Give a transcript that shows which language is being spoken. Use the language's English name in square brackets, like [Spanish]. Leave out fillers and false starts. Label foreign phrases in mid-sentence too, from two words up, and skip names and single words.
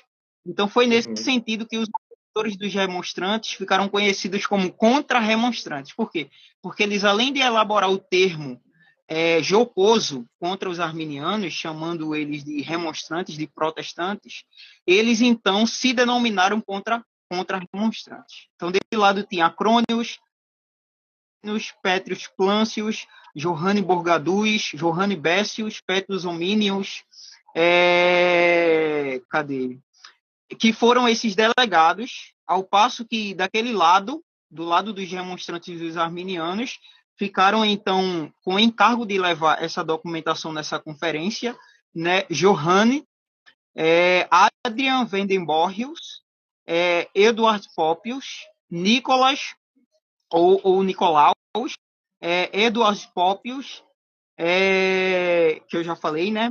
[Portuguese] Então, foi nesse sentido que os autores dos remonstrantes ficaram conhecidos como contra-remonstrantes. Por quê? Porque eles, além de elaborar o termo jocoso contra os arminianos, chamando eles de remonstrantes, de protestantes, eles então se denominaram contra-remonstrantes. Então, desse lado tinha Acrônios, Petrus Plancius, Johanne Borgadus, Johanne Bessius, Petrus Hominius, cadê? Que foram esses delegados, ao passo que daquele lado, do lado dos remonstrantes e dos arminianos, ficaram então com o encargo de levar essa documentação nessa conferência, né? Johanne, Adrian Vendenborrius, Eduard Popius, Nicolas ou Nicolaus, Eduard Popius, que eu já falei, né?